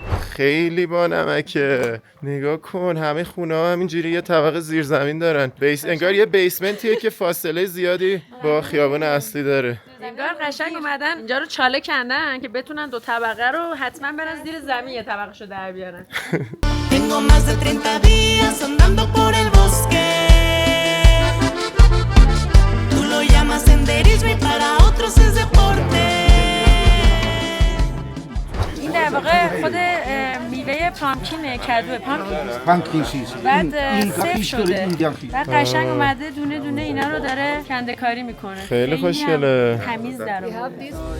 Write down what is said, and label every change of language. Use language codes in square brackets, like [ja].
[fa] خیلی با نمکه. نگاه کن همه خونه ها همینجوری یه طبقه زیرزمین دارن. انگار یه بیسمنتیه که فاصله زیادی با خیابان اصلی داره. انگار قشنگ اومدن اینجا رو چاله کندن که بتونن دو طبقه رو حتما برن زیر زمین یه طبقه‌شو در بیارن. [es] Tengo más de 30 días andando por el bosque. Tú lo llamas senderismo y para otros es deporte. [fa] این در واقع خود میوه پامکینه، کدوه پامکین. بعد سیف شده. بعد قشنگ اومده دونه دونه اینا رو داره کنده کاری میکنه. خیلی خوشگله. تمیز در اومده.